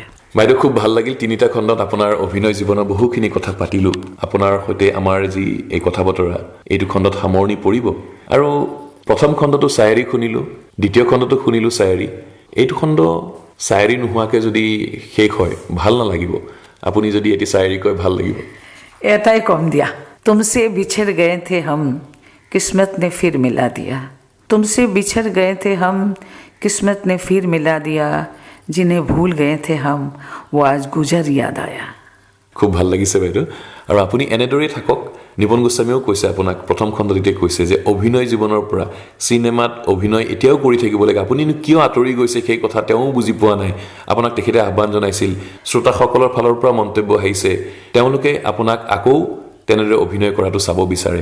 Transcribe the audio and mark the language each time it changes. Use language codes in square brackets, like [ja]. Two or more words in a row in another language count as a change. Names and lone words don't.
[as] বাইদেউ খুব ভাল লাগিল 3টা খণ্ডত আপোনাৰ অভিনয় জীৱনৰ বহুখিনি কথা পাতিলোঁ আপোনাৰ সৈতে আমাৰ যি এই কথা বতৰা এইটো খণ্ডত সামৰণি পৰিব আৰু প্ৰথম খণ্ডটো চায়েৰী শুনিলোঁ দ্বিতীয় খণ্ডটো শুনিলোঁ চায়েৰী এইটো খণ্ড চায়েৰী নোহোৱাকৈ যদি শেষ হয় ভাল নালাগিব আপুনি যদি এটি চায়েৰী কয় ভাল লাগিব এটাই কম দিয়া [hi] तुमसे बिछड़ गए थे हम, किस्मत ने फिर मिला दिया। तुमसे बिछड़ गए थे हम, किस्मत ने फिर मिला दिया। जिन्हें भूल गए थे हम, वो आज गुजर याद आया। [as] খুব ভাল লাগিছে বাইদেউ। আৰু আপুনি এনেদৰেই থাকক। নিপন গোস্বামীয়েও কৈছে আপোনাক প্ৰথম খণ্ডটিতে কৈছে যে অভিনয় জীৱনৰ পৰা চিনেমাত অভিনয় এতিয়াও কৰি থাকিব লাগে। আপুনিনো কিয় আঁতৰি গৈছে সেই কথা তেওঁ বুজি পোৱা নাই। আপোনাক তেখেতে আহ্বান জনাইছিল। শ্ৰোতাসকলৰ ফালৰ পৰা মন্তব্য আহিছে, তেওঁলোকে আপোনাক আকৌ তেনেদৰে অভিনয় কৰাটো চাব বিচাৰে।